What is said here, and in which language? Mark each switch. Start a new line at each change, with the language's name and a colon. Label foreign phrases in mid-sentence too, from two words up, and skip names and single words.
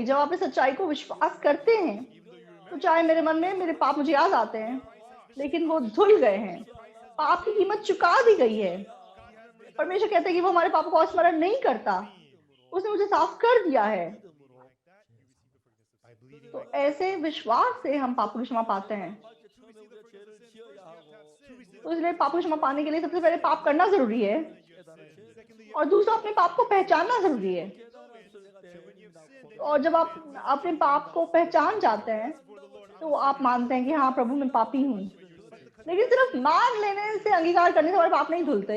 Hindi: जब आप इस सच्चाई को विश्वास करते हैं तो चाहे मेरे मन में मेरे पाप मुझे याद आते हैं, लेकिन वो धुल गए हैं, पाप की कीमत चुका दी गई है। परमेश्वर कहते हैं कि वो हमारे पापों को स्मरण नहीं करता, उसने मुझे साफ कर दिया है। तो ऐसे विश्वास से हम पापों की क्षमा पाते हैं।
Korean: 처음에 우리가 죄를 지어야 하고
Hindi: तो इसलिए पापों की क्षमा पाने के लिए सबसे पहले पाप करना जरूरी है, और दूसरा अपने पाप को पहचानना जरूरी है। और जब आप अपने पाप को पहचान जाते हैं तो आप मानते हैं कि हाँ प्रभु मैं पापी हूँ। लेकिन सिर्फ मान लेने से, अंगीकार करने से हमारे पाप नहीं धुलते।